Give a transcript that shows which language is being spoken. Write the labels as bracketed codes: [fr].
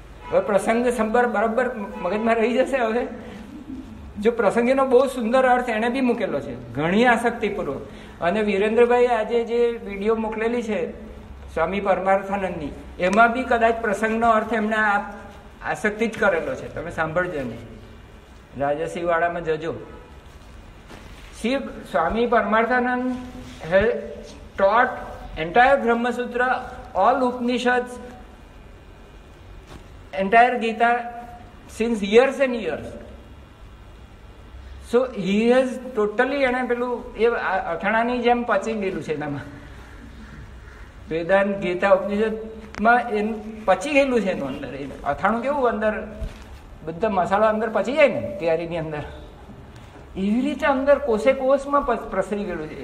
[gu] હવે પ્રસંગ સંબર બરાબર મગજમાં રહી જશે. હવે જો પ્રસંગીનો બહુ સુંદર અર્થ એને બી મૂકેલો છે, ઘણી આસક્તિપૂર્વક. અને વિરેન્દ્રભાઈ આજે જે વિડીયો મોકલેલી છે સ્વામી પરમાર્થાનંદની, એમાં બી કદાચ પ્રસંગનો અર્થ એમને આસક્તિ જ કરેલો છે. તમે સાંભળજો ને, રાજસી વાળામાં જજો. [en] Shri Swami Paramarthananda has taught entire Brahma Sutra, all Upanishads, entire Gita since years and years. So he has totally [gu] એને પેલું એ અથાણાની જેમ પચી ગયેલું છે એનામાં. વેદાંત ગીતા ઉપનિષદમાં એનું પચી ગયેલું છે એનું અંદર. અથાણું કેવું અંદર બધા મસાલા અંદર પચી જાય ને કેરીની અંદર, એવી રીતે અંદર કોષે કોષમાં પ્રસરી ગયેલું છે.